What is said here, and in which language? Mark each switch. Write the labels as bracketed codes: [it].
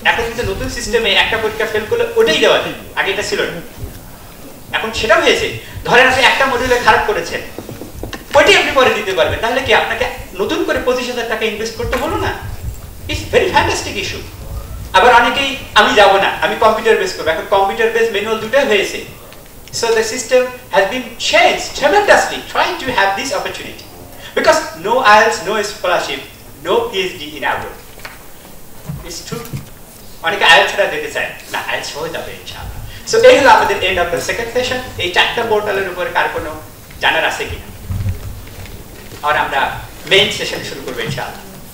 [bn] এখন কিন্তু নতুন সিস্টেমে একটা পরীক্ষা ফেল করলে ওটাই দেওয়া যায়, আগে এটা ছিল না, এখন সেটা হয়েছে। ধরেন আপনি একটা মডিউলে খারাপ করেছেন, ওইটাই আপনি পরে দিতে পারবেন, তাহলে কি আপনাকে নতুন করে 25,000 টাকা ইনভেস্ট করতে হলো না? [en] It's very fantastic issue. [bn] আবার অনেকেই আমি যাব না, আমি কম্পিউটার বেস করব। এখন কম্পিউটার বেস ম্যানুয়াল দুটোই হয়েছে। [en] So the system has been changed tremendously trying to have this opportunity because no IELTS, no scholarship, no PhD in abroad. It's true. [bn] অনেকে IELTS ছাড়া দিতে চায় না, IELTS হয়ে যাবে ইনশাআল্লাহ। সো এই হলো আমাদের end of the second session. এই চারটা পোর্টালের উপরে কার কোনো জানার আছে কিনা, আর আমরা মেইন সেশন শুরু করবো ইনশাআল্লাহ।